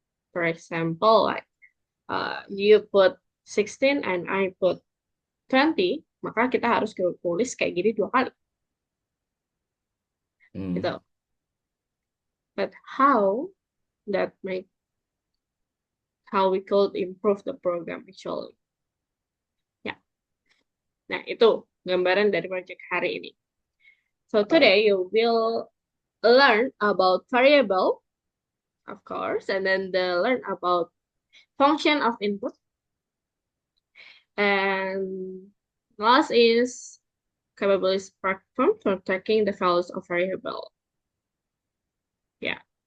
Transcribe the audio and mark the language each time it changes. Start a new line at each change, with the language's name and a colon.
English: For example, like you put 16 and I put 20,
Indonesian: maka kita harus tulis kayak gini dua kali. Hmm.
English: Gitu. But how that make how we could improve the program actually.
Indonesian: Ya, nah itu gambaran dari project hari ini.
English: So Uh, today you will learn about variable, of course, and then learn about function of input, and last is capabilities platform for tracking the values of variable. Yeah.